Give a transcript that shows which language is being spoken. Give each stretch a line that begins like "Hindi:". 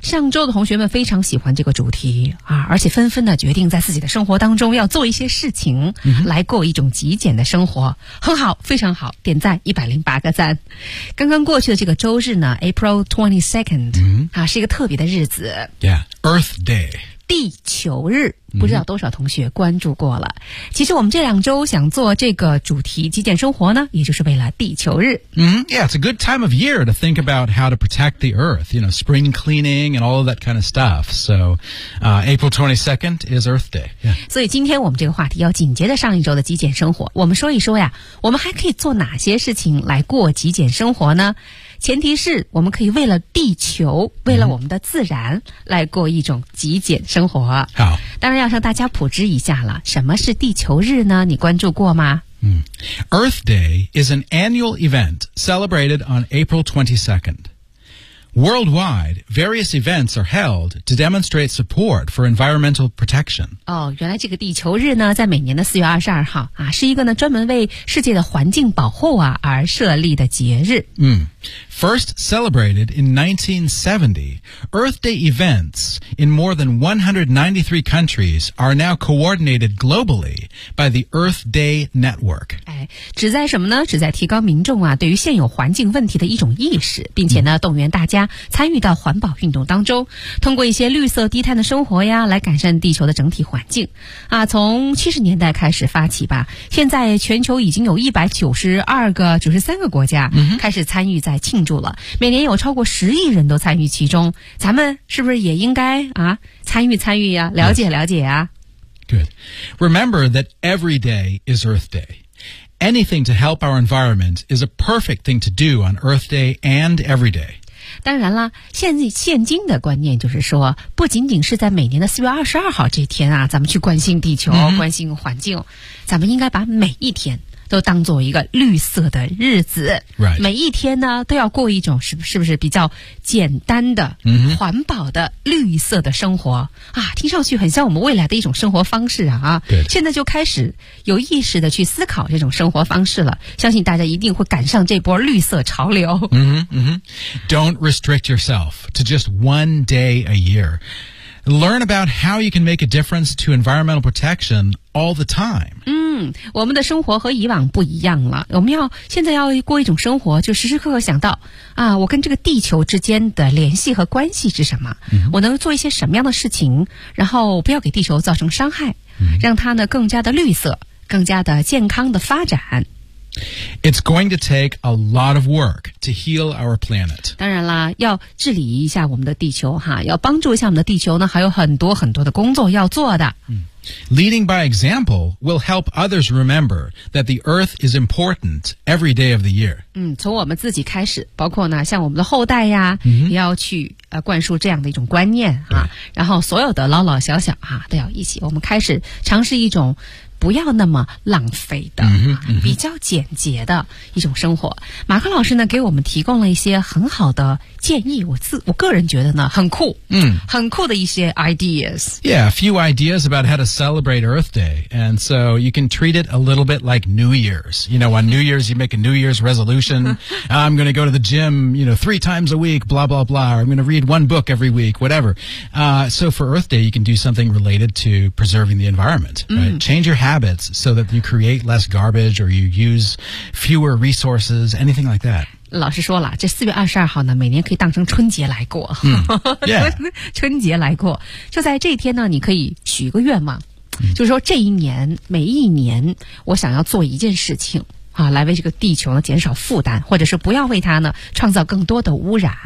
Chinese: 上周的同学们非常喜欢这个主题啊，而且纷纷的决定在自己的生活当中要做一些事情来过一种极简的生活、很好，非常好，点赞108个赞。刚刚过去的这个周日呢 ,
English: April 22nd,、
Chinese: 啊、是一个特别的日子。
English: Yeah, Earth Day.
Chinese: 地球日。不知道多少同学关注过了。其实我们这两周想做这个主题极简生活呢，也就是为了地球日。
English: Yeah, it's a good time of year to think about how to protect the earth, you know, spring cleaning and all of that kind of stuff. So, April 22nd is Earth Day.、Yeah.
Chinese: 所以今天我们这个话题要紧接着上一周的极简生活。我们说一说呀，我们还可以做哪些事情来过极简生活呢？前提是我们可以为了地球，为了我们的自然来过一种极简生活。好。当然要向大家普及一下了，什么是地球日呢？你关注过吗？
English: Earth Day is an annual event celebrated on April 22nd. Worldwide, various events are held to demonstrate support for environmental protection.
Chinese: 哦，原来这个地球日呢，在每年的4月22号啊，是一个呢专门为世界的环境保护啊而设立的节日。
English: First celebrated in 1970, Earth Day events in more than 193 countries are now coordinated globally by the Earth Day Network.
Chinese: 哎，旨在什么呢？旨在提高民众啊对于现有环境问题的一种意识，并且呢动员大家参与到环保运动当中，通过一些绿色低碳的生活呀来改善地球的整体环境。啊，从70年代开始发起吧，现在全球已经有193个国家开始参与在庆祝了，每年有超过10亿人都参与其中，咱们是不是也应该啊参与参与呀、啊、了解了解啊、
English: Good. Remember that every day is Earth Day. Anything to help our environment is a perfect thing to do on Earth Day and every day.
Chinese: 当然了，现今的观念就是说，不仅仅是在每年的4月22号这天啊，咱们去关心地球、关心环境，咱们应该把每一天都当作一个绿色的日子、
English: right.
Chinese: 每一天呢都要过一种是不是比较简单的、环保的绿色的生活啊，听上去很像我们未来的一种生活方式啊。对，现在就开始有意识的去思考这种生活方式了，相信大家一定会赶上这波绿色潮流。
English: Don't restrict yourself to just one day a year. Learn about how you can make a difference to environmental protection all the time.
Chinese: 我们的生活和以往不一样了，我们要现在要过一种生活，就时时刻刻想到啊，我跟这个地球之间的联系和关系是什么、我能做一些什么样的事情，然后不要给地球造成伤害、让它呢更加的绿色，更加的健康的发展。
English: It's going to take a lot of work to heal our planet.
Chinese: 当然啦，要治理一下我们的地球哈，要帮助一下我们的地球呢，还有很多很多的工作要做的。
English: Leading by example will help others remember that the earth is important every day of the year.
Chinese: 从我们自己开始，包括呢，像我们的后代呀，也要去灌输这样的一种观念哈。然后所有的老老小小哈，都要一起，我们开始尝试一种不要那么浪费的比较简洁的一种生活。马克老师呢给我们提供了一些很好的建议，我个人觉得呢很酷，很酷的一些 ideas.
English: Yeah, a few ideas about how to celebrate Earth Day. And so you can treat it a little bit like New Year's. You know, on New Year's, you make a New Year's resolution. I'm going to go to the gym, you know, 3 times a week, blah, blah, blah. Or I'm going to read 1 book every week, whatever. So for Earth Day, you can do something related to preserving the environment. Right? Change your habits so that you create less garbage or you use fewer resources, anything like that.
Chinese: 老师说了，这4月22号呢，每年可以当成春节来过。春节来过，就在这一天呢，你可以许个愿望，就是说这一年每一年，我想要做一件事情啊，来为这个地球呢减少负担，或者是不要为它呢创造更多的污染。